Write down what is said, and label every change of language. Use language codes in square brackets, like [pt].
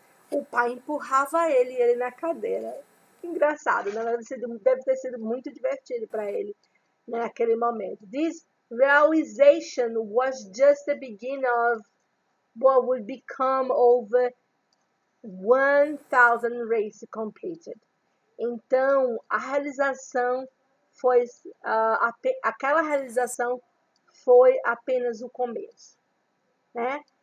[pt] O pai empurrava ele na cadeira. Engraçado, né? Deve ter sido muito divertido para ele naquele momento. [en] This realization was just the beginning of what would become over 1,000 races completed. [pt] Então, a realização foi aquela realização foi apenas o começo, né?